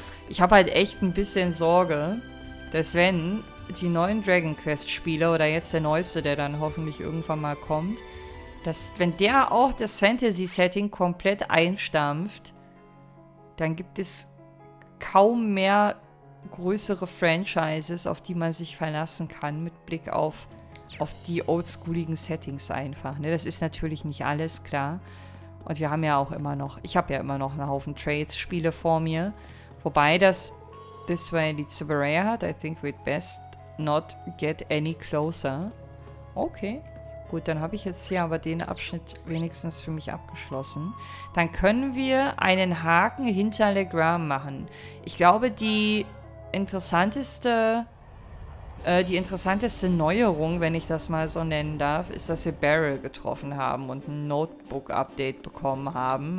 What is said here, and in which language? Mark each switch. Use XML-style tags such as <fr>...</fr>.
<de>Ich habe halt echt ein bisschen Sorge, dass wenn die neuen Dragon Quest Spiele oder jetzt der neueste, der dann hoffentlich irgendwann mal kommt, dass wenn der auch das Fantasy-Setting komplett einstampft, dann gibt es kaum mehr größere Franchises, auf die man sich verlassen kann, mit Blick auf die oldschooligen Settings einfach. Ne? Das ist natürlich nicht alles, klar. Und wir haben ja auch immer noch, ich habe ja immer noch einen Haufen Trades-Spiele vor mir, Wobei das</de> <en>this way leads to Berea</en> <de>hat.</de> <en>I think we'd best not get any closer. Okay.</en> <de>Gut, dann habe ich jetzt hier aber den Abschnitt wenigstens für mich abgeschlossen. Dann können wir einen Haken hinter Legram machen. Ich glaube, die interessanteste Neuerung, wenn ich das mal so nennen darf, ist, dass wir Beryl getroffen haben und ein Notebook-Update bekommen haben.</de>